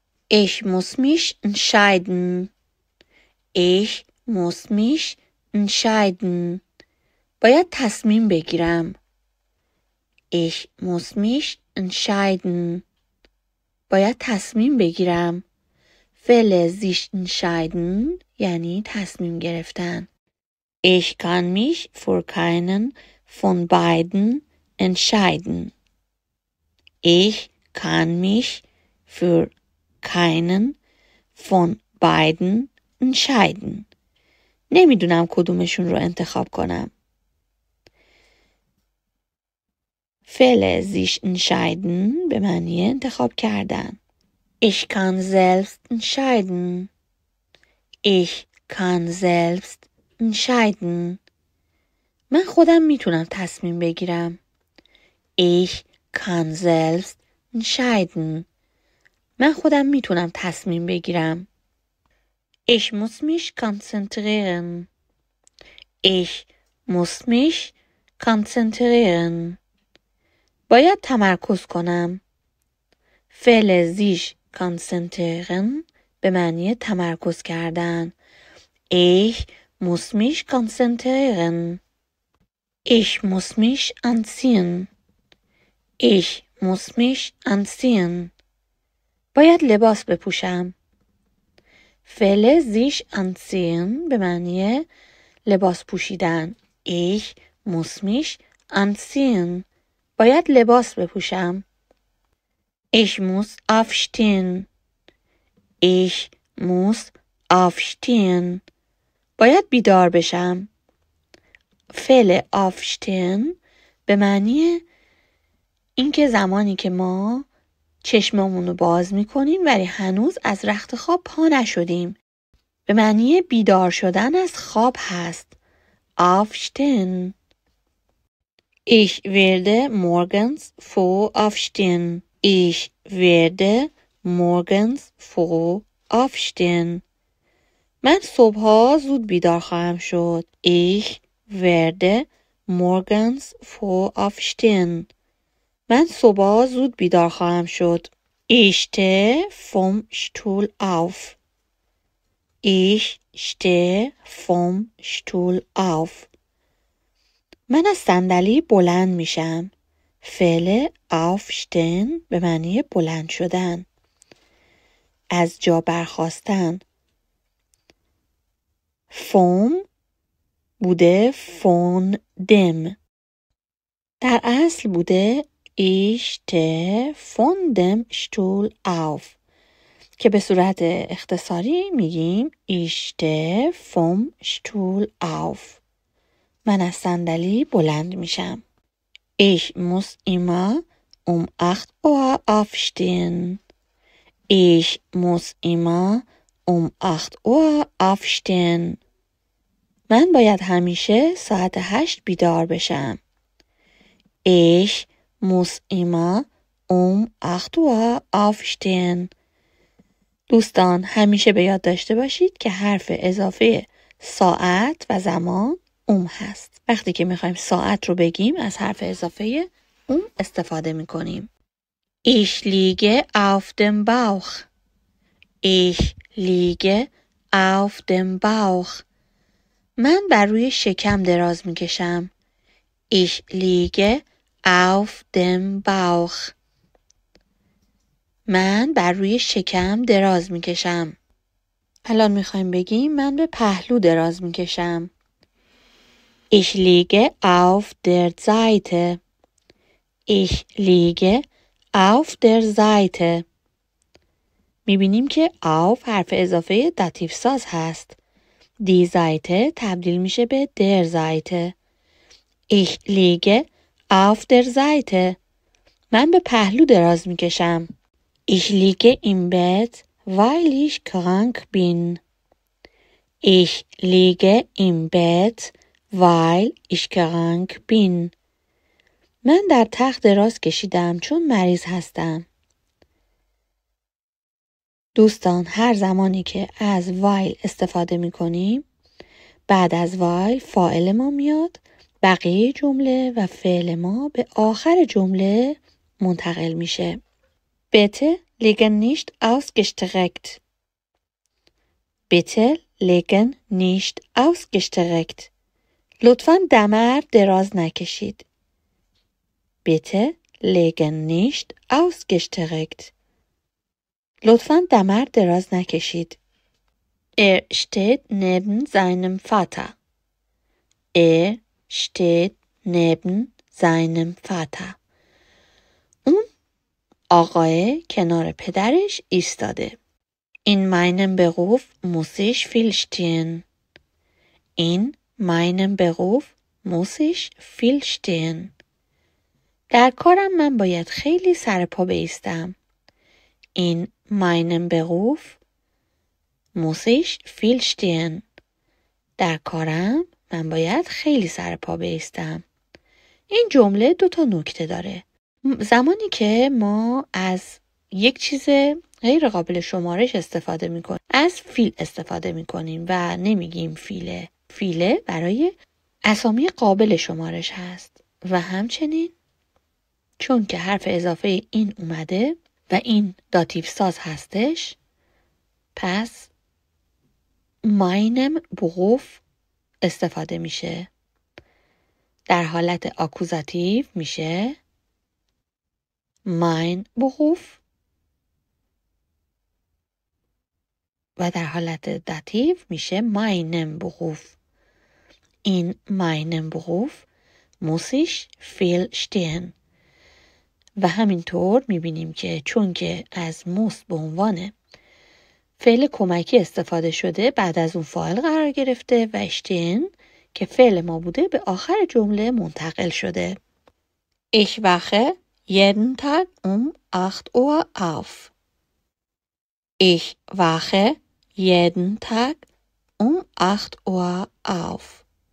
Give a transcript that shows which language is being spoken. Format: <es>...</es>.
<de>Ich muss mich entscheiden. Ich muss mich entscheiden.</de> <fa>باید تصمیم بگیرم.</fa> <de>Ich muss mich entscheiden.</de> <fa>باید تصمیم بگیرم. فعل sich entscheiden یعنی تصمیم گرفتن.</fa> <de>Ich kann mich für keinen von beiden entscheiden. Ich kann mich für keinen von beiden entscheiden.</de> <fa>نمیدونم کدومشون رو انتخاب کنم. فعل sich entscheiden به معنی انتخاب کردن.</fa> <de>Ich kann selbst entscheiden. Ich kann selbst entscheiden.</de> <fa>من خودم میتونم تصمیم بگیرم.</fa> <de>Ich kann selbst entscheiden.</de> <fa>من خودم میتونم تصمیم بگیرم.</fa> <de>Ich muss mich konzentrieren. Ich muss mich konzentrieren.</de> <fa>باید تمرکز کنم. فعل sich konzentrieren به معنی تمرکز کردن.</fa> <de>Ich muss mich konzentrieren. Ich muss mich anziehen. Ich muss mich anziehen.</de> <fa>باید لباس بپوشم. فعل sich anziehen به معنی لباس پوشیدن.</fa> <de>Ich muss mich anziehen.</de> <fa>باید لباس بپوشم.</fa> <de>Ich muss aufstehen. Ich muss aufstehen.</de> <fa>باید بیدار بشم. فعل aufstehen به معنی اینکه زمانی که ما چشممون رو باز میکنیم ولی هنوز از رخت خواب پا نشدیم. به معنی بیدار شدن از خواب هست.</fa> <de>Aufstehen. Ich werde morgens früh aufstehen. Ich werde morgens früh aufstehen.</de> <fa>من صبحها زود بیدار خواهم شد.</fa> <de>Ich werde morgens früh aufstehen.</de> <fa>من صبحها زود بیدار خواهم شد.</fa> <de>Ich stehe vom Stuhl auf. Ich stehe vom Stuhl auf.</de> <fa>من از صندلی بلند میشم. فعل aufstehen به معنی بلند شدن. از جا برخاستن.</fa> <de>vom</de> <fa>بوده</fa> <de>von dem.</de> <fa>در اصل بوده</fa> <de>Ich stehe von dem Stuhl auf.</de> <fa>که به صورت اختصاری میگیم</fa> <de>Ich stehe vom Stuhl auf.</de> <fa>من از صندلی بلند میشم.</fa> <de>Ich muss immer um 8 Uhr aufstehen. Ich muss immer um 8 Uhr aufstehen.</de> <fa>من باید همیشه ساعت 8 بیدار بشم.</fa> <de>Ich muss immer um 8 Uhr aufstehen.</de> <fa>دوستان همیشه به یاد داشته باشید که حرف اضافه ساعت و زمان هست. وقتی که میخوایم ساعت رو بگیم از حرف اضافه استفاده میکنیم.</fa> <de>Ich liege auf dem Bauch. Ich liege auf dem Bauch.</de> <fa>من بر روی شکم دراز میکشم.</fa> <de>Ich liege auf dem Bauch.</de> <fa>من بر روی شکم دراز میکشم. الان میخوایم بگیم من به پهلو دراز میکشم.</fa> <de>Ich liege auf der Seite. Ich liege auf der Seite.</de> <fa>میبینیم که auf حرف اضافه داتیو ساز هست.</fa> <de>Die Seite</de> <fa>تبدیل میشه به</fa> <de>der Seite. Ich liege auf der Seite.</de> <fa>من به پهلو دراز میکشم.</fa> <de>Ich liege im Bett, weil ich krank bin. Ich liege im Bett, weil ich krank bin.</de> <fa>من در تخت دراز کشیدم چون مریض هستم. دوستان هر زمانی که از while استفاده می کنیم بعد از while فاعل ما میاد، بقیه جمله و فعل ما به آخر جمله منتقل میشه.</fa> <de>Bitte legen nicht ausgestreckt. Bitte legen nicht ausgestreckt.</de> <fa>لطفاً دمر دراز نکشید.</fa> <de>Bitte legen nicht ausgestreckt.</de> <fa>لطفاً دمر دراز نکشید.</fa> <de>Er steht neben seinem Vater. Er steht neben seinem Vater.</de> <fa>اون آقای کنار پدرش ایستاده.</fa> <de>In meinem Beruf muss ich viel stehen. In meinem Beruf muss ich viel stehen.</de> <fa>در کارم من باید خیلی سر پا بایستم.</fa> <de>In meinem Beruf muss ich viel stehen.</de> <fa>در کارم من باید خیلی سر پا بایستم. این جمله 2 نکته داره. زمانی که ما از یک چیز غیر قابل شمارش استفاده میکنیم از فیل استفاده میکنیم و نمیگیم فیله. فیله برای اسامی قابل شمارش هست و همچنین چون که حرف اضافه این اومده و این داتیو ساز هستش پس meinem Beruf استفاده میشه. در حالت آکوزاتیو میشه mein Beruf و در حالت داتیو میشه meinem Beruf.</fa> <de>In meinem Beruf muss ich viel stehen.</de> <fa>و همینطور میبینیم که چون که از muss به عنوان فعل کمکی استفاده شده بعد از اون فاعل قرار گرفته و stehen که فعل ما بوده به آخر جمله منتقل شده.</fa> <de>Ich wache jeden Tag um 8 Uhr auf. Ich wache jeden Tag um 8 Uhr auf.</de>